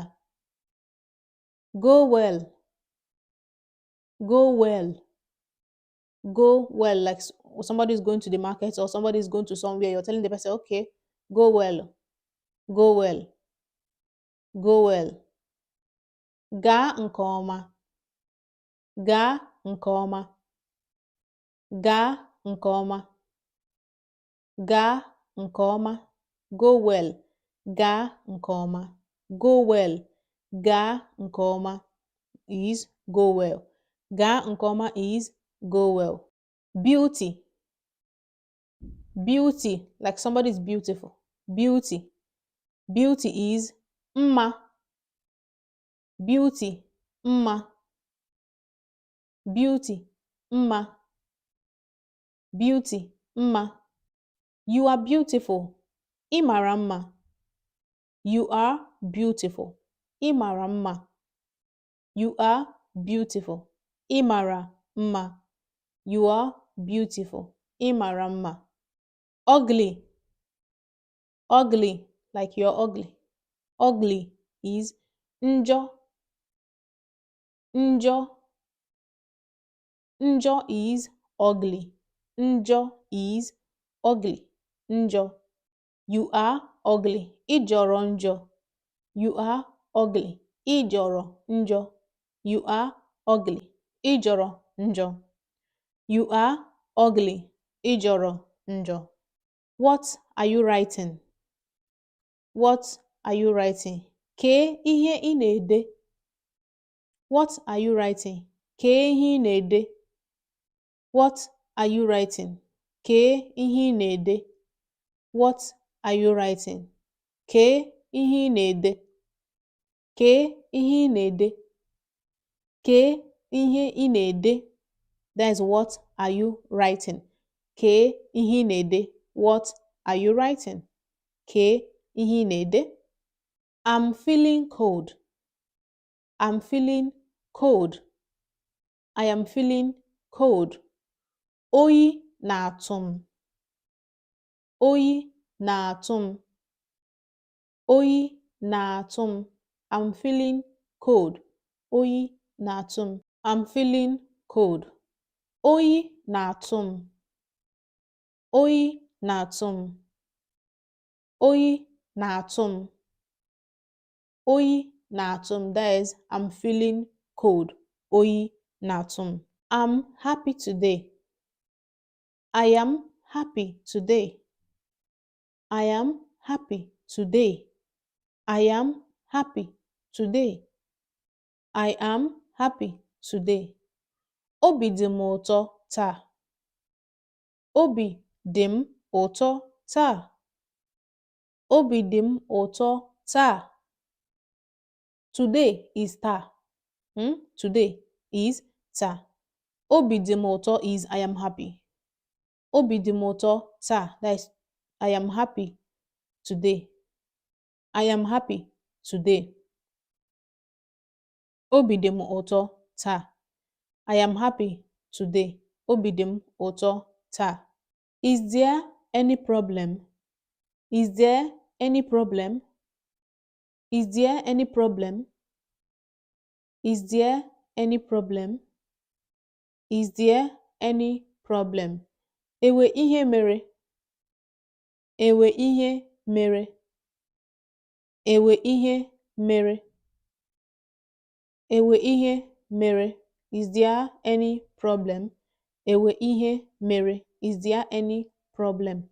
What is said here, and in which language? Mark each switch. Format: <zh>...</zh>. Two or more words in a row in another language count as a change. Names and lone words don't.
<en>Go well. Go well. Go well. Like somebody is going to the market or somebody is going to somewhere. You're telling the person, okay, go well. Go well. Go well.</en> <ig>Gaa nke ọma. Gaa nke ọma. Gaa nke ọma. Gaa nke ọma.</ig> <en>Go well.</en> <ig>Gaa nke ọma.</ig> <en>Go well.</en> <ig>Gaa nke ọma</ig> <en>is go well.</en> <ig>Gaa nke ọma</ig> <en>is go well. Beauty. Beauty, like somebody is beautiful. Beauty. Beauty is mma. Beauty. Mma. Beauty. Mma. Beauty. Mma. You are beautiful.</en> <ig>Ị mara mma.</ig> <en>You are beautiful.</en> <ig>Ị mara mma.</ig> <en>You are beautiful.</en> <ig>Ị mara mma.</ig> <en>You are beautiful.</en> <ig>Ị mara mma.</ig> <en>Ugly. Ugly, like you're ugly. Ugly is njọ. Njọ. Njọ is ugly. Njọ is ugly. Njọ. You are ugly.</en> <ig>Ị jọrọ njọ.</ig> <en>You are ugly.</en> <ig>Ị jọrọ njọ.</ig> <en>You are ugly.</en> <ig>Ị jọrọ njọ.</ig> <en>You are ugly.</en> <ig>Ijoro njọ.</ig> <en>What are you writing? What are you writing?</en> <ig>Kee ihe ị na-ede.</ig> <en>What are you writing?</en> <ig>Kee ihe ị na-ede.</ig> <en>What are you writing?</en> <ig>Kee ihe ị na-ede.</ig> <en>What are you writing?</en> <ig>Kee ihe ị na-ede. Kee ihe ị na-ede. Kee ihe ị na-ede.</ig> <en>That is what are you writing?</en> <ig>Kee ihe ị na-ede.</ig> <en>What are you writing?</en> <ig>Kee ihe ị na-ede.</ig> <en>I'm feeling cold. I'm feeling cold. I am feeling cold.</en> <ig>Oyi na-atụ m. Oyi na-atụ m. Oyi na-atụ m.</ig> <en>I'm feeling cold.</en> <ig>Oyi na-atụ m.</ig> <en>I'm feeling cold.</en> <ig>Oyi na-atụ m. Oyi na-atụ m. Oyi na-atụ m. Oyi na-atụ m.</ig> <en>That is, I'm feeling cold.</en> <ig>Oyi na-atụ m.</ig> <en>I'm happy today. I am happy today. I am happy today. I am happy today. I am happy today.</en> <ig>Obi dị m ụtọ taa. Obi dị m ụtọ taa. Obi dị m ụtọ taa.</ig> <en>Today is taa. Today is taa.</en> <ig>Obi dị m ụtọ</ig> <en>is I am happy.</en> <ig>Obi dị m ụtọ taa.</ig> <en>That is, I am happy today. I am happy today.</en> <ig>Obi dị m ụtọ taa.</ig> <en>I am happy today.</en> <ig>Obi dị m ụtọ taa.</ig> <en>Is there any problem? Is there any problem? Is there any problem? Is there any problem? Is there any problem?</en> <ig>Ewe ihe mere. Ewe ihe mere. Ewe ihe mere. Ewe ihe mere.</ig> <en>Is there any problem?</en> <ig>Ewe ihe mere.</ig> <en>Is there any problem?</en>